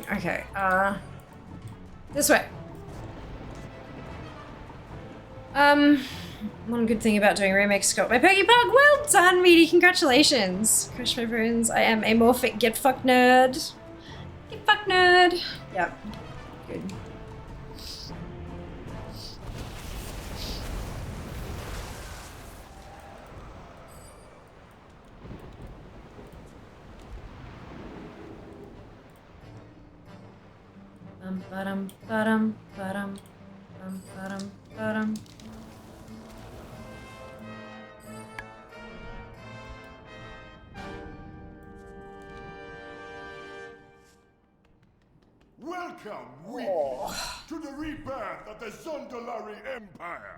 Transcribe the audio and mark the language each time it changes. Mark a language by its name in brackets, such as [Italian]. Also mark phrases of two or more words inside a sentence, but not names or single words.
[English] Okay, this way. One good thing about doing remakes got my Peggy Pug. Well done, Meaty. Congratulations. Crush my bones. I am amorphic get fucked nerd. Get fucked nerd. Yep. Good. Ba-dum, ba-dum, ba-dum, ba-dum, ba-dum. Welcome, we, to the rebirth of the Zondalari Empire.